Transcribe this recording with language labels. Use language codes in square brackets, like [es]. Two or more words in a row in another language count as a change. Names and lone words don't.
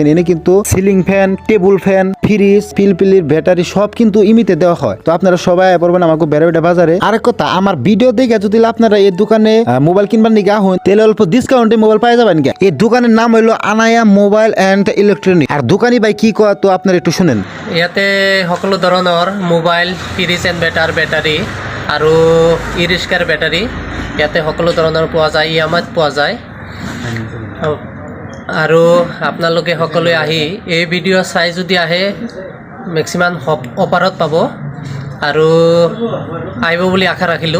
[bn] এনে কিন্তু [en] ceiling fan, table fan, [bn] ফ্রিজ, পিলপিলির ব্যাটারি সব কিন্তু ইমিতে দেওয়া হয়। তো আপনারা সবাই পড়বেন আমাকে বেড়াবিটা বাজারে। আরেক কথা, আমার ভিডিও দেখে যদি আপনারা এই দোকানে মোবাইল কিনবার নিকে আহুন, তাহলে অল্প ডিসকাউন্টে মোবাইল পাই যাবেন। এই দোকানের নাম হইলো আনায়া মোবাইল এন্ড ইলেকট্রনিক। আর দোকানি ভাই কি কয় তো আপনারা একটু শুনেন। [as] ইয়াতে সকলো ধৰণৰ মোবাইল, [en] fridge and battery [as] আৰু ই ৰিক্সাৰ বেটাৰী ইয়াতে সকলো ধৰণৰ পোৱা যায়, EMI-ত পোৱা যায়। আৰু আপোনালোকে সকলোৱে আহি এই ভিডিঅ' চাই যদি আহে মেক্সিমাম অফাৰত পাব আৰু আহিব বুলি আশা ৰাখিলোঁ।